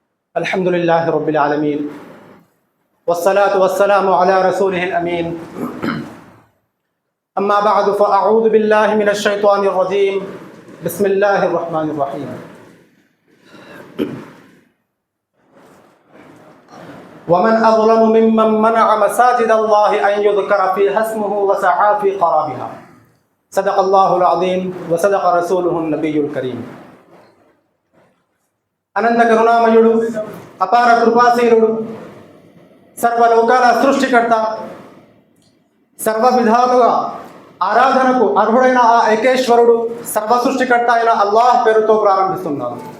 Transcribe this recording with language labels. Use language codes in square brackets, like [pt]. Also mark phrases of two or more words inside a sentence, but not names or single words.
[ar] الحمد لله رب العالمين والصلاة والسلام على رسوله الأمين أما بعد فأعوذ بالله من الشيطان الرجيم بسم الله الرحمن الرحيم ومن أظلم ممن منع مساجد الله أن يذكر فيها اسمه وسعى في خرابها صدق الله العظيم وصدق رسوله النبي الكريم [te] అనంత కరుణామయుడు అపార కృపాశీలుడు సర్వలోకాల సృష్టికర్త సర్వ విధాలుగా ఆరాధనకు అర్హుడైన ఆ ఏకేశ్వరుడు సర్వ సృష్టికర్త అయిన అల్లాహ్ పేరుతో ప్రారంభిస్తున్నాము.